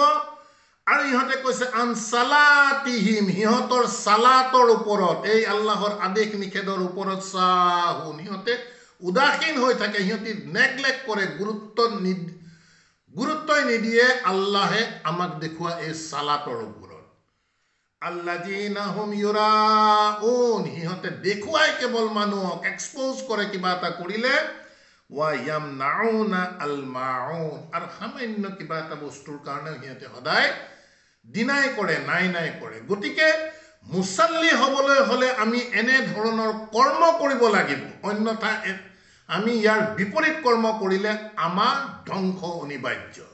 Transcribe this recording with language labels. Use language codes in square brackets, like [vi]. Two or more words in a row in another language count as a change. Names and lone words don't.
[as] আৰু ইহঁতে কৈছে [ar] عن صلاتهم, [as] সিহঁতৰ সালাতৰ ওপৰত, এই আল্লাহৰ আদেশ নিষেধৰ ওপৰত সাহুন, সিহঁতে উদাসীন হৈ থাকে, সিহঁতে নেগলেক্ট কৰে, গুৰুত্বই নিদিয়ে আল্লাহে আমাক দেখুওৱা এই সালাতৰ ওপৰত। [ar] الذين هم يراءون, [as] সিহঁতে দেখুৱাই কেৱল মানুহক, এক্সপ'জ কৰে কিবা এটা কৰিলে, [ar] ويمنعون الماعون, [as] আৰু সামান্য কিবা এটা বস্তুৰ কাৰণে সিহঁতে সদায় ডিনাই কৰে, নাই কৰে। গতিকে মুছাল্লি হ'বলৈ হ'লে আমি এনে ধৰণৰ কৰ্ম কৰিব লাগিব, অন্যথা আমি ইয়াৰ বিপৰীত কৰ্ম কৰিলে আমাৰ ধ্বংস অনিবাৰ্য।